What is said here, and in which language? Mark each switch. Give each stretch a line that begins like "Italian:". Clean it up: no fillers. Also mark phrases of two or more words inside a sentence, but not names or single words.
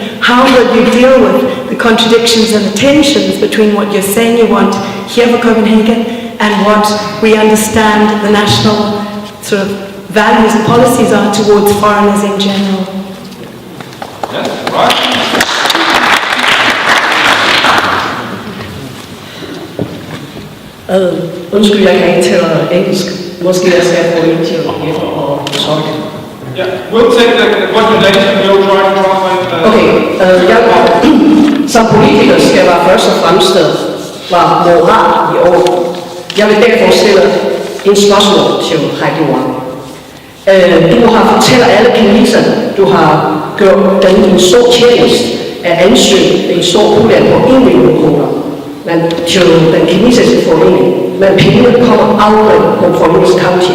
English: How will you deal with the contradictions and the tensions between what you're saying you want here for Copenhagen and what we understand the national sort of values and policies are towards foreigners in general? Yes, right.
Danish: Undskyld, jeg kan ikke tale engelsk. Måske jeg skal få en til at tolke.
English: Yeah, we'll take the question later and we'll try to translate.
Danish: Okay, som politiker skal der først og fremmest være moral i orden. Jeg vil derfor stille en spørgsmål til Heidi Wang. Du har fortalt alle kineserne, du har gjort dem en stor tjeneste at ansøge en stor pulje på 1 million kroner til den kinesiske forening, men pengene kommer aldrig på Province County.